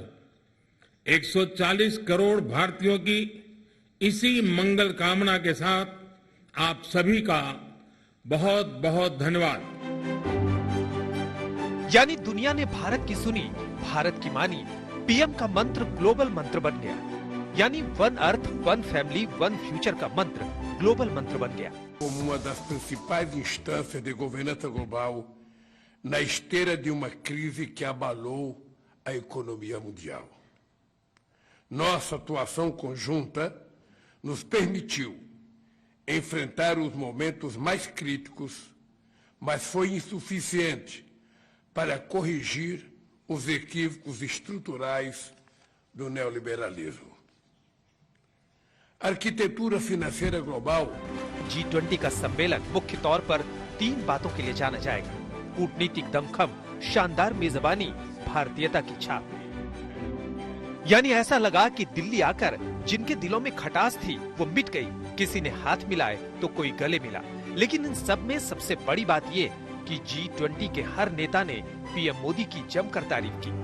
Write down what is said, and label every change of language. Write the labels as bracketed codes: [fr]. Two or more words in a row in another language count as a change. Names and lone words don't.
[hi] 140 करोड़ भारतीयों की इसी मंगल कामना के साथ आप सभी का बहुत बहुत धन्यवाद। यानी दुनिया ने भारत की सुनी, भारत की मानी। पीएम का मंत्र ग्लोबल मंत्र बन गया, यानी [en] One Earth, One Family, One Future [hi] का मंत्र ग्लोबल मंत्र बन गया। [pt] Como uma das principais instâncias de governança global na esteira de uma crise que abalou a economia mundial. Nossa atuação conjunta nos permitiu enfrentar os momentos mais críticos, mas foi insuficiente para corrigir os equívocos estruturais do neoliberalismo. Arquitetura financeira global। [hi] G20 का सम्मेलन मुख्य तौर पर 3 बातों के लिए जाना जाएगा: कूटनीतिक दमखम, शानदार मेजबानी, भारतीयता की छाप। यानी ऐसा लगा कि दिल्ली आकर जिनके दिलों में खटास थी वो मिट गई। किसी ने हाथ मिलाए तो कोई गले मिला। लेकिन इन सब में सबसे बड़ी बात ये कि G20 के हर नेता ने पीएम मोदी की जमकर तारीफ की।